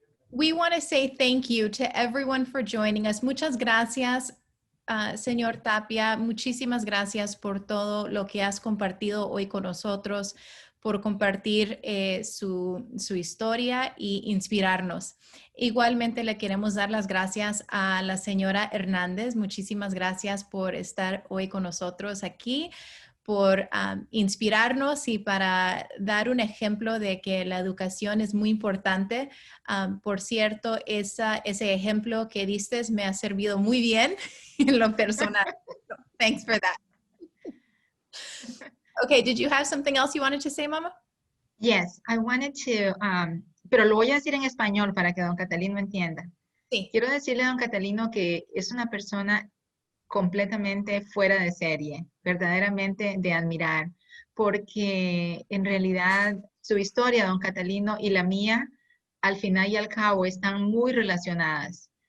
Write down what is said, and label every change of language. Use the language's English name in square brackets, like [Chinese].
[English] We want to say thank you to everyone for joining us. [Spanish] Muchas gracias, señor Tapia. Muchísimas gracias por todo lo que has compartido hoy con nosotros, por compartir su historia e inspirarnos. Igualmente le queremos dar las gracias a la señora Hernández. Muchísimas gracias por estar hoy con nosotros aquí, por inspirarnos y para dar un ejemplo de que la educación es muy importante. Por cierto, ese ejemplo que diste me ha servido muy bien en lo personal. [English] So, thanks for that. Okay, did you have something else you wanted to say, Mama? Yes, I wanted to, [Spanish] pero lo voy a decir en español para que don Catalino entienda. Sí. Quiero decirle a don Catalino que es una persona completamente fuera de serie, verdaderamente de admirar, porque en realidad su historia, don Catalino, y la mía, al final y al cabo, están muy relacionadas.